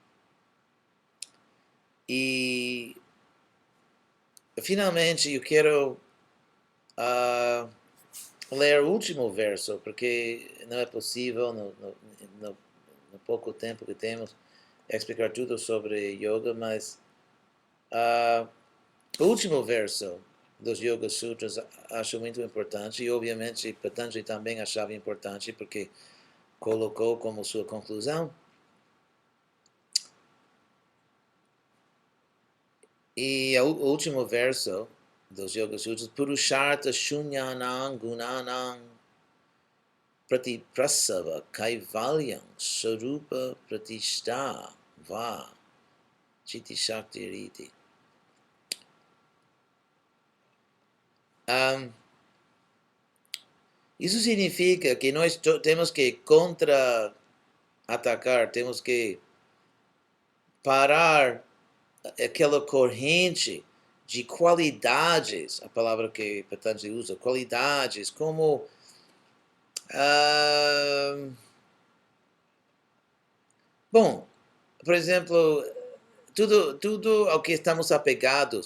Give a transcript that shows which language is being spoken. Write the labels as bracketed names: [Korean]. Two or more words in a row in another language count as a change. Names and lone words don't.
[Portuguese] E finalmente eu quero ler o último verso, porque não é possível, no pouco tempo que temos, explicar tudo sobre yoga, mas o último verso dos Yoga Sutras acho muito importante, e obviamente Patanjali também achava importante, porque colocou como sua conclusão. E o último verso dos Yoga Sutras, [Sanskrit] पुरुषार्थ शून्यानां गुणानां प्रतिप्रसव कैवल्यं सरूप प्रतिष्ठा वा चिति शक्ति रिति. [Portuguese] Isso significa que nós temos que contra-atacar, temos que parar aquela corrente de qualidades, a palavra que Patanjali usa, qualidades, como bom, por exemplo, tudo ao que estamos apegados.